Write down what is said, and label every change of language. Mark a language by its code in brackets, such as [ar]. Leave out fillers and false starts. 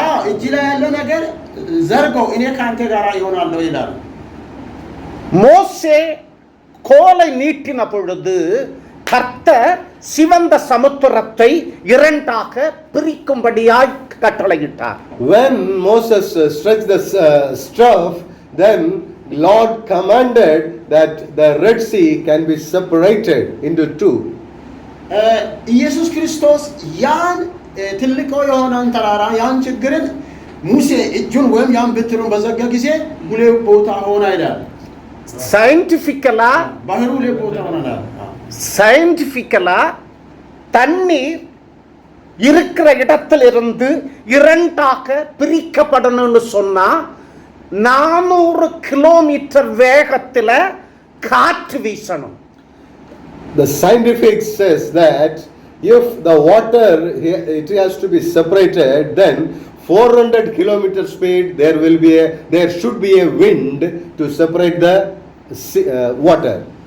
[am] እጅ ላይ ያለ ነገር ዘርገው እኔ ካንተ ጋር ይሆናለሁ ይላል። [ta] மோசே கோலை நீட்டின பொழுது கர்த்தர் சிவந்த சமுத்திரத்தை இரண்டாக பிரிக்கும்படியாய் கட்டளையிட்டார். [en] When Moses stretched the staff, then Lord commanded that the Red Sea can be separated into two. [am] ኢየሱስ ክርስቶስ ያን ትልቅ የሆነን ተራራ ያን ችግርን ሙሴ እጁን ወይም ያን ብትሩን በዘጋ ጊዜ ሁለት ቦታ ሆነ ይላል። [en] scientifically [am] ባህሩ ሁለት ቦታ ሆነናል። [ta] சயின்டிபிக்கலா தண்ணீர் இருக்கிற இடத்திலிருந்து இரண்டாக பிரிக்கப்படணும்னு சொன்னா 400 கிலோமீட்டர் வேகத்துல காற்று வீசணும். [en] The scientific says that if the water it has to be separated, then 400 kilometer speed there should be a wind to separate the water.